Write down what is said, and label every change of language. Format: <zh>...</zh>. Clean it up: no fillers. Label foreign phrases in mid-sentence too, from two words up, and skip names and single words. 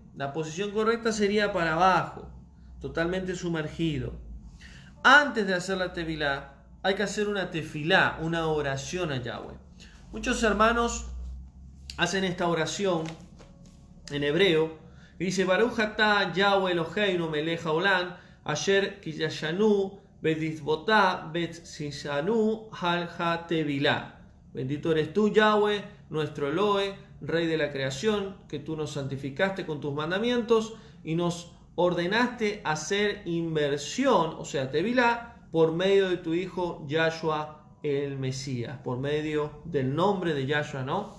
<es>La posición correcta sería para abajo, totalmente sumergido. Antes de hacer la tevilá, hay que hacer una tefilá, una oración a Yahweh. Muchos hermanos hacen esta oración en hebreo y dice:</es> <he>ברוך אתה יהוה אלוהינו מלך העולם אשר קדשנו במצוותיו וצונו על הטבילה.</he> <es>Bendito eres tú, Yahweh, nuestro Elohe, Rey de la creación, que tú nos santificaste con tus mandamientos y nos ordenaste hacer inversión, o sea, tevilá, por medio de tu Hijo Yahshua el Mesías, por medio del nombre de Yahshua, ¿no?</es>